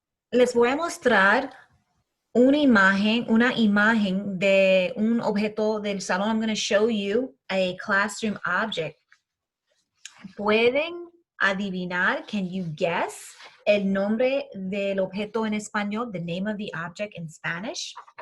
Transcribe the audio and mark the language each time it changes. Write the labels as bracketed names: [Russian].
[Spanish] Les voy a mostrar una imagen de un objeto del salón. [English] I'm going to show you a classroom object. [Spanish] ¿Pueden adivinar? [English] Can you guess [Spanish] el nombre del objeto en español? [English] The name of the object in Spanish?